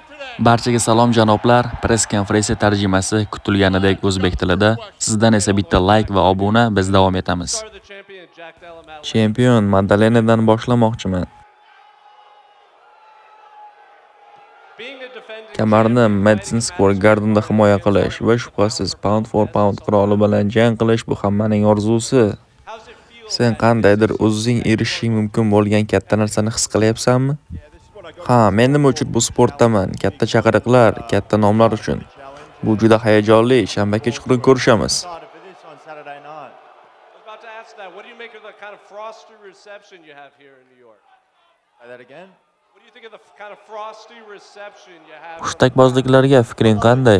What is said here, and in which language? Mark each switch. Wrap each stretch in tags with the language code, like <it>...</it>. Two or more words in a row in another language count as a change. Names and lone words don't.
<uz>Barchaga salom janoblar. Press konferensiya tarjimasi kutilganidek o'zbek tilida. Sizdan esa bitta like va obuna, biz davom etamiz. Chempion Madalenadan boshlamoqchiman. Kamarni Madison Square Garden'da himoya qilish va shubhasiz</uz> <en>pound for pound</en> <uz>qiroli bilan jang qilish bu hammaning orzusi. Sen qandaydir o'zing erishishing mumkin bo'lgan katta narsani his qilyapsanmi? Ha, men nima uchun bu sportdaman? Katta chaqiriqlar, katta nomlar uchun. Bu juda hayajonli. Shanba kechqurun ko'rishamiz. Hushtakbozliklarga fikring qanday?</uz>